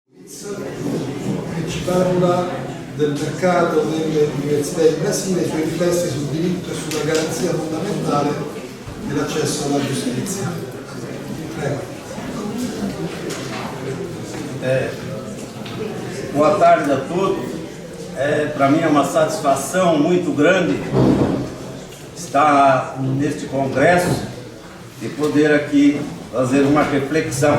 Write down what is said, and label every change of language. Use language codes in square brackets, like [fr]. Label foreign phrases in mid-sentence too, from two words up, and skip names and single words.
[it] che ci parla del mercato delle università in Brasile, i suoi riflessi sul diritto e sulla garanzia fondamentale dell'accesso alla giustizia. Prego. [pt] Boa tarde a todos. Para mim é uma satisfação muito grande estar neste congresso e poder aqui fazer uma reflexão.